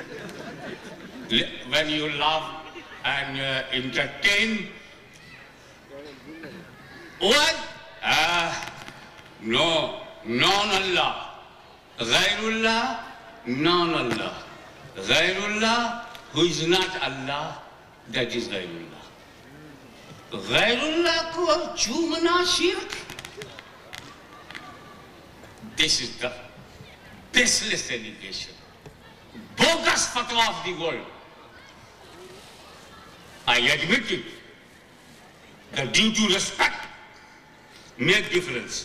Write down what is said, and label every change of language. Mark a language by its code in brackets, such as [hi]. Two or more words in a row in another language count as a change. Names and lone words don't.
[en] When you laugh and entertain, what? No, non-Allah. Ghairullah, non-Allah. Ghairullah, who is not Allah, that is Ghairullah. [ur] Ghairullah ko chumna shirk. [en] This is the baseless allegation, bogus fatwa of the world. I admit it. The due to respect make difference.